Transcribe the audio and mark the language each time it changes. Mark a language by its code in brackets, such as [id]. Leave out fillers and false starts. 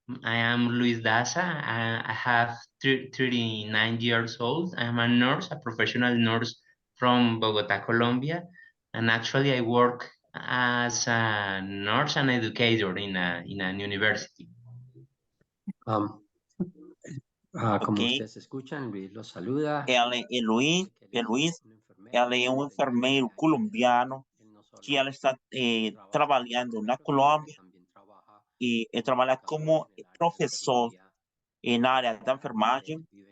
[en] I am Luis Daza. I have 39 years old. I'm a nurse, a professional nurse from Bogota, Colombia. And actually I work as a nurse and educator in an university. [es] Como ustedes escuchan, Luis los saluda. [pt] Ele é Luis, ele é enfermeiro colombiano que ele está trabalhando na Colômbia e trabalha como professor na área da enfermagem.